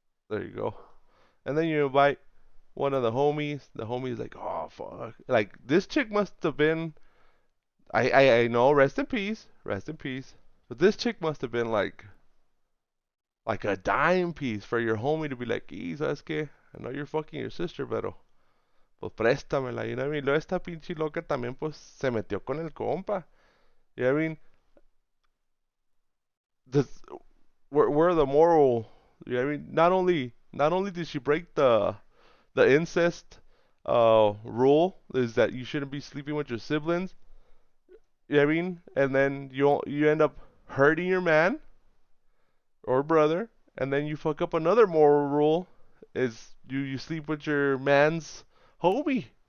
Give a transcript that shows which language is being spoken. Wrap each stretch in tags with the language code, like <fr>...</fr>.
<en>There you go. And then you invite one of the homies. The homie's like, oh fuck. Like, this chick must have been, I know, rest in peace. But this chick must have been like a dime piece for your homie to be like, ¿sabes qué? I know you're fucking your sister, pero pues préstamela. You know what I mean?</en> <es>Luego esta pinche loca también pues se metió con el compa.</es> <en>You know what I mean? Where the moral, you know what I mean? Not only did she break the incest rule, is that you shouldn't be sleeping with your siblings. You know what I mean? And then you end up hurting your man or brother, and then you fuck up another moral rule, is you sleep with your man's homie.</en>